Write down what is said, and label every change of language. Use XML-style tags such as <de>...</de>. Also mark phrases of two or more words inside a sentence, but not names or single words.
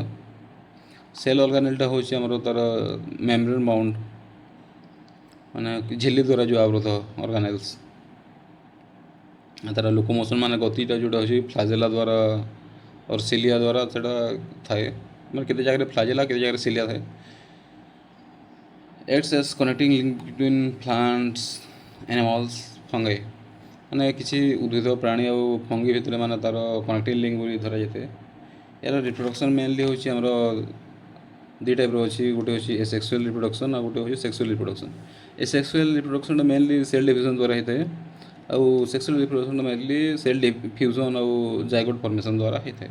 <en>cell organelle</en> <or>ହେଉଛି ଆମର ତାର</or> <en>membrane bound,</en> <or>ମାନେ ଝିଲ୍ଲି ଦ୍ୱାରା ଯେଉଁ ଆବୃତ ଅର୍ଗାନେଲ୍ସ। ତାର ଲୋକୋମୋସନ୍ ମାନେ ଗତିଟା ଯେଉଁଟା ହେଉଛି ଫ୍ଲାଜେଲା ଦ୍ୱାରା और ସିଲିଆ ଦ୍ୱାରା ସେଇଟା ଥାଏ, ମାନେ କେତେ ଜାଗାରେ ଫ୍ଲାଜେଲା କେତେ ଜାଗାରେ ସିଲିଆ ଥାଏ।</or> <en>acts as connecting link between plants, animals, fungi,</en> <or>ମାନେ କିଛି ଉଦ୍ଭିଦ ପ୍ରାଣୀ ଆଉ ଫଙ୍ଗି ଭିତରେ ମାନେ ତାର</or> <en>connecting link</en> <or>ବୋଲି ଧରାଯାଇଥାଏ। ଏହାର</or> <en>reproduction mainly</en> <or>ହେଉଛି ଆମର ଦୁଇ ଟାଇପ୍ର ଅଛି। ଗୋଟେ ହେଉଛି</or> <en>asexual reproduction</en> <or>ଆଉ ଗୋଟେ ହେଉଛି</or> <en>sexual reproduction. asexual reproduction mainly cell division</en> <or>ଦ୍ୱାରା ହେଇଥାଏ, ଆଉ</or> <en>sexual reproduction mainly cell fusion</en> <or>ଆଉ</or> <en>zygote formation</en> <or>ଦ୍ୱାରା ହେଇଥାଏ।</or>